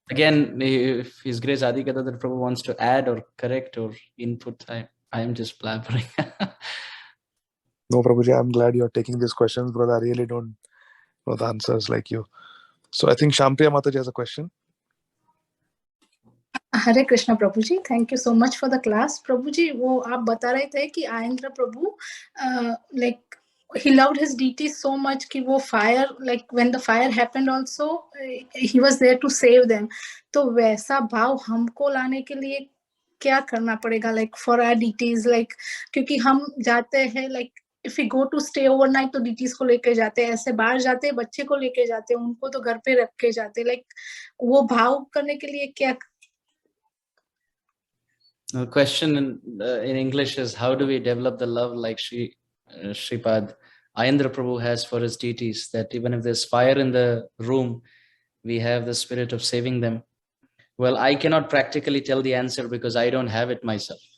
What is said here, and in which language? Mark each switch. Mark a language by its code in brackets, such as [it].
[en] Again, if His Grace Ādi Gadādhara Prabhu wants to add or correct or input, I am just blabbering. No, Prabhuji, I'm glad you're taking these questions, brother. I really don't know the answers like you. So I think Shampriya Mataji has a question. [hi] Hare Krishna Prabhu ji, [en] Thank you so much for the class. [hi] प्रभु जी, वो आप बता रहे थे कि आयेंद्र प्रभु like [en] he loved his deity so much [hi] कि वो fire, [en] like when the fire happened also he was there to save them. [hi] तो वैसा भाव हमको लाने के लिए क्या करना पड़ेगा, like for our deities, like क्योंकि हम जाते हैं like [en] if we go to stay overnight [hi] तो deities को लेके जाते हैं, ऐसे बाहर जाते हैं बच्चे को लेके जाते हैं, उनको तो घर पे रख के जाते हैं, like वो भाव करने के लिए क्या. [en] The question in English is, how do we develop the love like Shripad Ayendra Prabhu has for his deities, that even if there's fire in the room, we have the spirit of saving them? Well, I cannot practically tell the answer because I don't have it myself.